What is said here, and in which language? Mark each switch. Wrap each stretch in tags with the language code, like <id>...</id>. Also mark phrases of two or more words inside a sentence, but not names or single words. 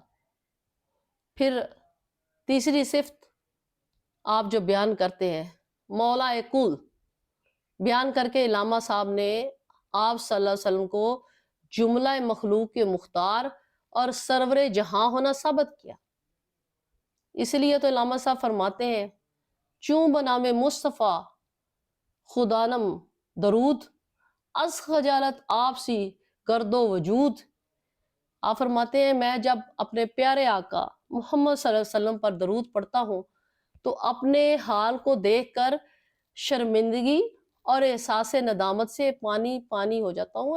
<ur>پھر تیسری صفت آپ جو بیان کرتے ہیں مولا کل، بیان کر کے علامہ صاحب نے آپ</ur> <ar>صلی اللہ علیہ وسلم</ar> <ur>کو جملہ مخلوق کے مختار اور سرور جہاں ہونا ثابت کیا۔ اس لیے تو علامہ صاحب فرماتے ہیں</ur> <fa>چون بنام مصطفیٰ خدانم درود، از خجالت آپ سی گرد و وجود۔</fa> <ur>آپ فرماتے ہیں میں جب اپنے پیارے آقا محمد</ur> <ar>صلی اللہ علیہ وسلم</ar> <ur>پر درود پڑھتا ہوں تو اپنے حال کو دیکھ کر شرمندگی اور احساس ندامت سے پانی پانی ہو جاتا ہوں۔</ur>